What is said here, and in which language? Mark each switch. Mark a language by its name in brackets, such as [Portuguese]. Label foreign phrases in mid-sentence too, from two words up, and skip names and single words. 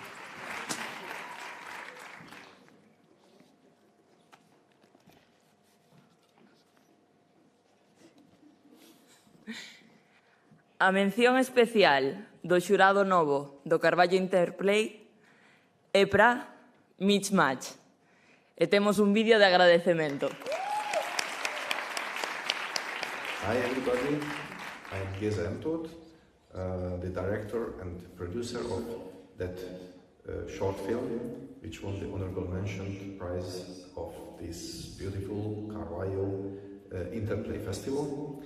[Galician] A mención especial do xurado novo do Carballo Interplay é para Mitch Match. E temos un vídeo de agradecemento. [English] Hi everybody, I'm Geza Emtot, the director and producer of that short film, which won the honorable mention prize of this beautiful Carballo Interplay Festival.